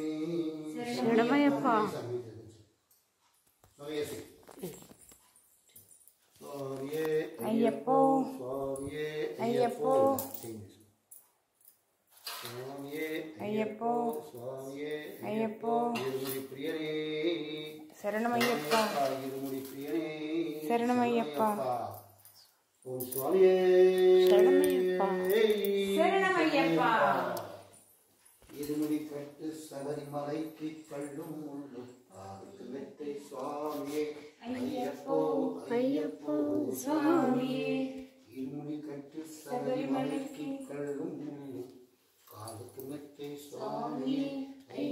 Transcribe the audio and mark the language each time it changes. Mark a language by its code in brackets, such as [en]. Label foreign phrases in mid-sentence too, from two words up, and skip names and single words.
[te] శరణమయ్యప్ప అయ్యప్ప అయ్యప్ప అయ్యప్ప అయ్యప్ప శరణమయ్యప్ప శరణమయ్యప్ప శరణమయ్యప్ప శరణమయ్యప్ప [ta] இருமுடி கட்டு சபரிமலைக்கு கள்ளும் முள்ளும் மெத்தை சுவாமியே ஐயப்போ ஐயப்போ சுவாமியே இருமுடி கட்டு சபரிமலைக்கு கள்ளும் முள்ளும் காலுக்கு மெத்தை சுவாமியே